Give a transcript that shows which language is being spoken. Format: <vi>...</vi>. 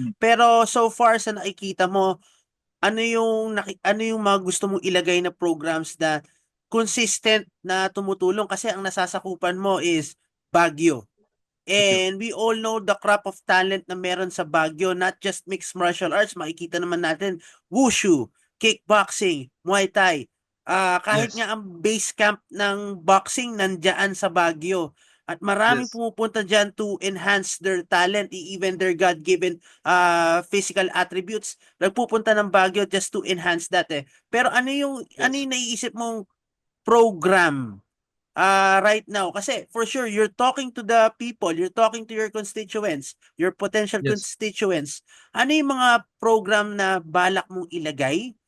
<tl>Pero so far sa nakikita mo, ano yung mga gusto mong ilagay na programs na consistent na tumutulong, kasi ang nasasakupan mo is Baguio.</tl> <en>And we all know the crop of talent</en> <tl>na meron sa Baguio,</tl> <en>not just mixed martial arts,</en> <tl>makikita naman natin</tl> <en>wushu, kickboxing, Muay Thai.</en> <tl>Kahit nga ang base camp ng boxing nandiyan sa Baguio. At maraming pumupunta dyan</tl> <en>to enhance their talent, even their God-given physical attributes.</en> <tl>Nagpupunta ng Baguio</tl> <en>just to enhance that</en> <tl>Pero ano yung naiisip mong program right now?</tl> <en>Kasi for sure, you're talking to the people, you're talking to your constituents, your potential constituents.</en> <tl>Ano yung mga program na balak mong ilagay?</tl>